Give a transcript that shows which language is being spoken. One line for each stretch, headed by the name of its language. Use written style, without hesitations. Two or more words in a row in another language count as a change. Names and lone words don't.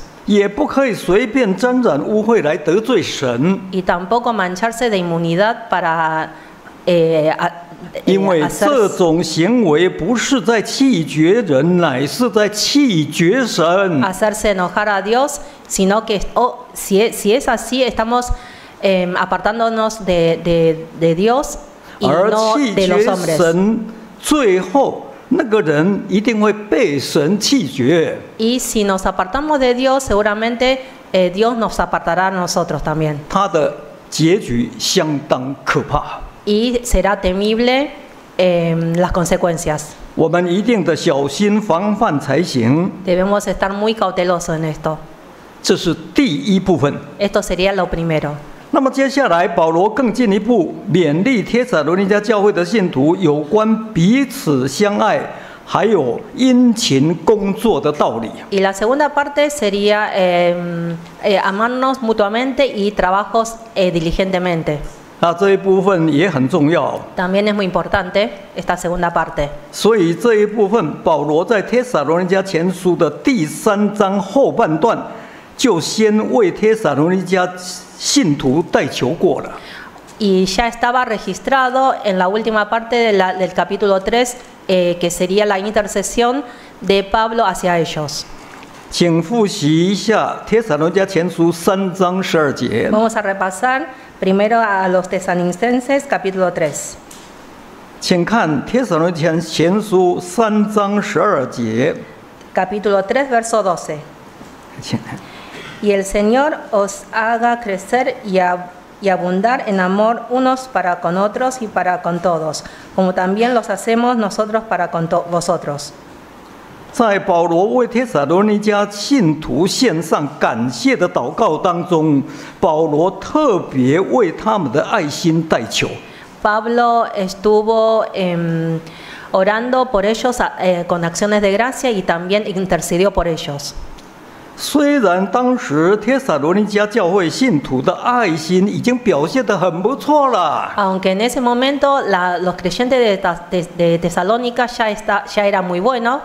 Chinese: 也不可以随便沾染污秽来得罪神，
Spanish: Y tampoco mancharse de inmunidad para
Chinese: 因为这种行为不是在气绝人，乃是在气绝神。
Spanish: hacerse enojar a Dios, sino que si es así, estamos apartándonos de Dios y
Chinese: 而
Spanish: no
Chinese: 气
Spanish: de los
Chinese: 绝
Spanish: hombres.
Chinese: 神，最后那个人一定会被神气绝。
Spanish: Y si nos apartamos de Dios, seguramente Dios nos apartará a nosotros también.
Chinese: 他的结局相当可怕。
Spanish: Y será temible las consecuencias.
Chinese: 我们一定的小心防范才行。
Spanish: Debemos estar muy cautelosos en esto.
Chinese: 这是第一部分。
Spanish: Esto sería lo primero.
Chinese: 那么接下来，保罗更进一步勉励帖撒罗尼迦教会的信徒有关彼此相爱，还有殷勤工作的道理。
Spanish: Y la segunda parte sería amarnos mutuamente y trabajos diligentemente.
Chinese: 那这一部分也很重要，
Spanish: También es muy importante esta segunda parte.
Chinese: 所以这一部分保罗在帖撒罗尼迦前书的第3章后半段，就先为帖撒罗尼迦信徒代求过了。
Spanish: Y ya estaba registrado en la última parte del capítulo 3, que sería la intercesión de Pablo hacia ellos.
Chinese: 请复习一下帖撒罗尼迦前书3章12节。
Spanish: Vamos a repasar primero a los tesalonicenses, capítulo 3.
Chinese: 请看帖撒罗尼迦前书3章12节。
Spanish: Capítulo 3, verso 12.
Chinese: 请
Spanish: Y el Señor os haga crecer y abundar en amor unos para con otros y para con todos, como también los hacemos nosotros para con vosotros.
Chinese: 在保罗为帖撒罗尼迦信徒献上感谢的祷告当中，保罗特别为他们的爱心代求。
Spanish: Pablo estuvo orando por ellos con acciones de gracia y también intercedió por ellos.
Chinese: 虽然当时帖撒罗尼迦教会信徒的爱心已经表现得很不错了，
Spanish: Aunque en ese momento los creyentes de Tesalónica ya era muy bueno,